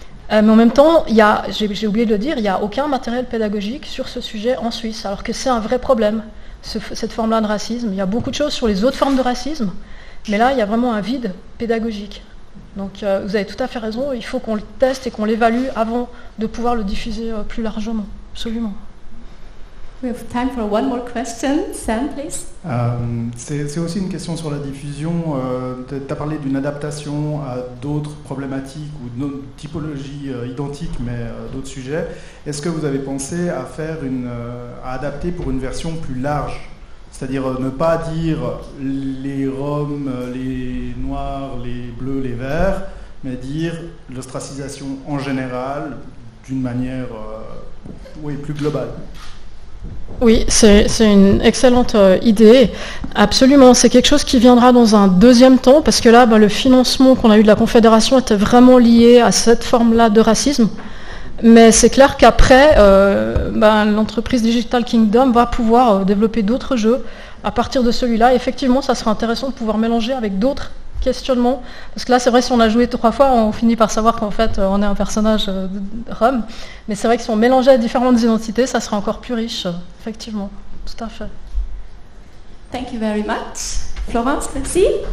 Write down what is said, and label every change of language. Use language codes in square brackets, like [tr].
[fr] Mais en même temps, j'ai oublié de le dire, il n'y a aucun matériel pédagogique sur ce sujet en Suisse, alors que c'est un vrai problème, cette forme-là de racisme. Il y a beaucoup de choses sur les autres formes de racisme, mais là, il y a vraiment un vide pédagogique. Donc, vous avez tout à fait raison, il faut qu'on le teste et qu'on l'évalue avant de pouvoir le diffuser plus largement, absolument. [en] We have time for one more question. Sam, please. [fr] C'est aussi une question sur la diffusion. Tu as parlé d'une adaptation à d'autres problématiques ou d'une typologie identique, mais d'autres sujets. Est-ce que vous avez pensé à à adapter pour une version plus large? C'est-à-dire ne pas dire les Roms, les Noirs, les Bleus, les Verts, mais dire l'ostracisation en général d'une manière plus globale. Oui, c'est une excellente idée. Absolument, c'est quelque chose qui viendra dans un deuxième temps, parce que là, le financement qu'on a eu de la Confédération était vraiment lié à cette forme-là de racisme. Mais c'est clair qu'après, l'entreprise Digital Kingdom va pouvoir développer d'autres jeux à partir de celui-là. Effectivement, ça sera intéressant de pouvoir mélanger avec d'autres questionnement, parce que là c'est vrai, si on a joué 3 fois, on finit par savoir qu'en fait on est un personnage Rome, mais c'est vrai que si on mélangeait différentes identités, ça serait encore plus riche, effectivement, tout à fait. [en] Thank you very much. Florence, [fr] merci.